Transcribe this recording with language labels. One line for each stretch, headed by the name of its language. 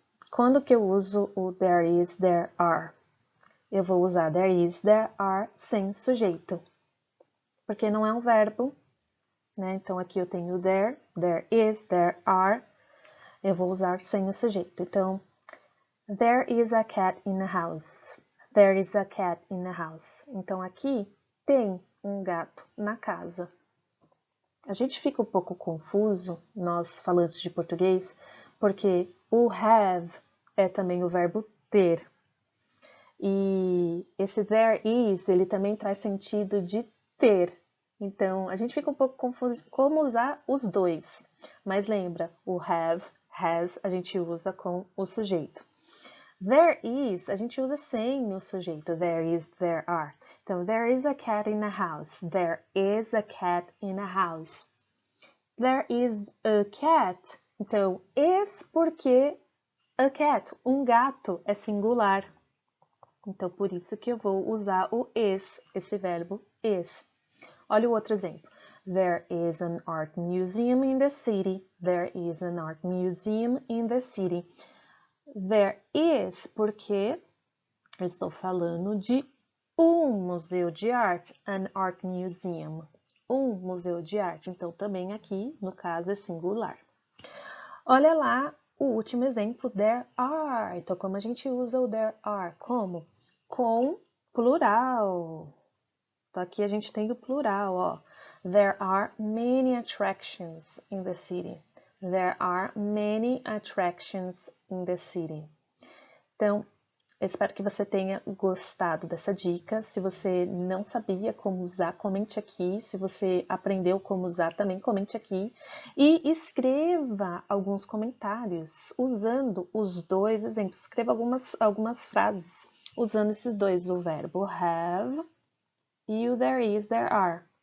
Portuguese: Quando que eu uso o
English: there is, there are?
Portuguese: Eu vou usar there is, there are sem sujeito. Porque não é um verbo, né? Então, aqui eu tenho there is, there are. Eu vou usar sem o sujeito. Então,
English: there is a cat in the house. There is a cat in the house.
Portuguese: Então, aqui tem um gato na casa. A gente fica um pouco confuso, nós falantes de português, porque o have é também o verbo ter. E esse there is, ele também traz sentido de ter. Então, a gente fica um pouco confuso como usar os dois. Mas lembra, o have, has, a gente usa com o sujeito. There is, a gente usa sem o sujeito.
English: There is, there are.
Portuguese: Então,
English: there is a cat in a house. There is a cat in a house. There is a cat.
Portuguese: Então, is porque a cat, um gato, é singular. Então, por isso que eu vou usar o is, esse verbo is. Olha o outro exemplo.
English: There is an art museum in the city. There is an art museum in the city. There is,
Portuguese: porque eu estou falando de um museu de arte,
English: an art museum.
Portuguese: um museu de arte. Então, também aqui, no caso, é singular. Olha lá o último exemplo, there are. Então, como a gente usa o there are? Como? Com plural. Então, aqui a gente tem o plural, ó.
English: There are many attractions in the city. There are many attractions in the city.
Portuguese: Então, eu espero que você tenha gostado dessa dica. Se você não sabia como usar, comente aqui. Se você aprendeu como usar, também comente aqui. E escreva alguns comentários usando os dois exemplos. Escreva algumas frases usando esses dois, o verbo have e o there is, there are.